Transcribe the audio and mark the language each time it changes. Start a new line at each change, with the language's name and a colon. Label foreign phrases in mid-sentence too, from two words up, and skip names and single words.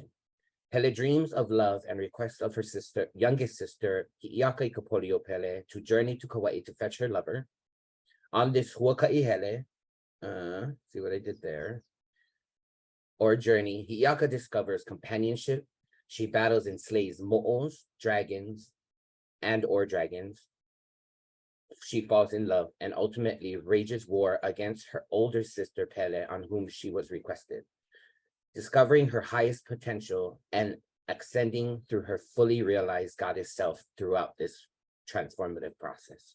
English: Pele dreams of love and requests of her youngest sister, Hiʻiakaikapoliopele, to journey to Kauaʻi to fetch her lover. On this Huakaʻihele, see what I did there, or journey, Hiʻiaka discovers companionship. She battles and slays moʻos, dragons, or dragons. She falls in love and ultimately wages war against her older sister Pele, on whom she was requested, discovering her highest potential and ascending through her fully realized goddess self throughout this transformative process.